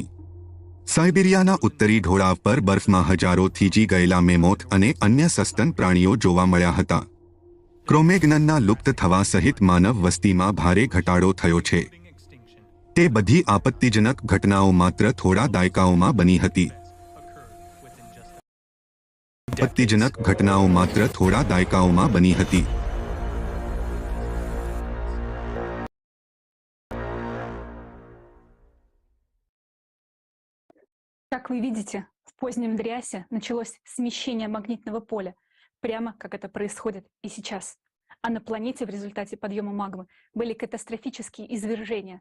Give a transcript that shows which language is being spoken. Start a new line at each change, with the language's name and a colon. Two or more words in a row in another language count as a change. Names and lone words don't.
Gujarati: સાઇબિરિયાના ઉત્તરી ઢોળાવ પર બરફમાં હજારો થીજી ગયેલા મેમોથ અને અન્ય સસ્તન પ્રાણીઓ જોવા મળ્યા હતા. ક્રોમેગ્નનના લુપ્ત થવા સહિત માનવ વસ્તીમાં ભારે ઘટાડો થયો છે. તે બધી આપત્તિજનક ઘટનાઓ માત્ર થોડા દાયકાઓમાં બની હતી. આપત્તિજનક ઘટનાઓ માત્ર થોડા દાયકાઓમાં બની હતી.
Russian: Как вы видите, в позднем Дриасе началось смещение магнитного поля, прямо как это происходит и сейчас. А на планете в результате подъема магмы были катастрофические извержения.